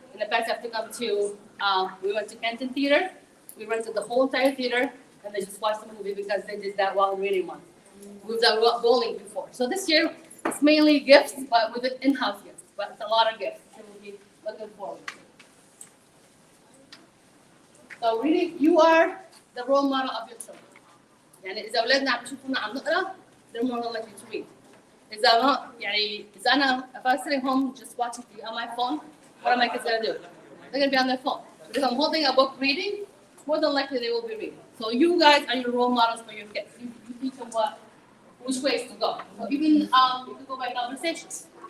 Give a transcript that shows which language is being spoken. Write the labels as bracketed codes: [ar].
[en] In the past, I have to come to, we went to Canton Theater, we rented the whole entire theater, and they just watched the movie because they did that while reading month. We've done bowling before. So this year, it's mainly gifts, but with in-house gifts. But it's a lot of gifts, so we'll be looking forward to. So really, you are the role model of your children. [ar] يعني إذا أولادنا عم يشوفونا عم نقرأ, [en] they're more likely to read. [ar] إذا ما يعني إذا [en] if I was sitting home just watching TV on my phone, what are my kids gonna do? They're gonna be on their phone. But if I'm holding a book reading, more than likely they will be reading. So you guys are your role models for your kids. You teach them which ways to go. So even you can go by conversations.